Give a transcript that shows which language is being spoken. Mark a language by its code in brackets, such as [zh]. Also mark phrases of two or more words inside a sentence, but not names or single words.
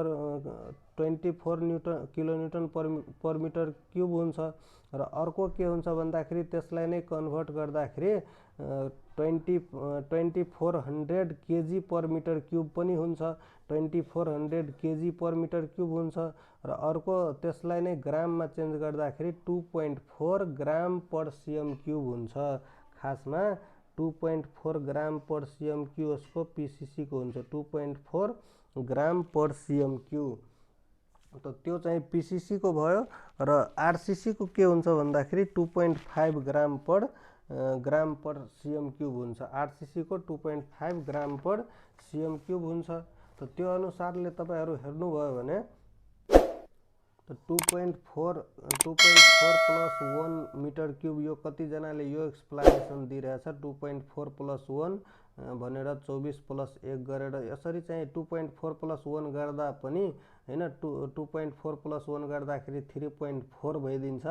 [ne] त 24 [en] kilonewton per meter cube [ne] हुन्छ र अर्को के हुन्छ भन्दाखेरि त्यसलाई नै कन्भर्ट गर्दाखेरि 2400 [en] kg per meter cube [ne] पनि हुन्छ, 2400 [en] kg per meter cube [ne] हुन्छ र अर्को त्यसलाई नै ग्राममा चेन्ज गर्दाखेरि 2.4 [en] gram per cm cube [ne] हुन्छ। खासमा 2.4 [en] gram per cm cu [ne] यसको पीसीसी को हुन्छ, 2.4 [en] gram per cm cu. [ne] त त्यो चाहिँ पीसीसी को भयो र आरसीसी को के हुन्छ भन्दाखेरि 2.5 [en] gram per cm cube [ne] हुन्छ। आरसीसी को 2.5 [en] gram per cm cube [ne] हुन्छ। त त्यो अनुसारले तपाईहरु हेर्नुभयो भने 2.4 [en] plus 1 meter cube [ne] यो कति जनाले यो एक्सप्लेनेसन दिइरहेछ 2.4 प्लस 1 भनेर 24 प्लस 1 गरेर यसरी चाहिँ 2.4 प्लस 1 गर्दा पनि हैन 2.4 प्लस 1 गर्दाखेरि 3.4 भइदिन्छ।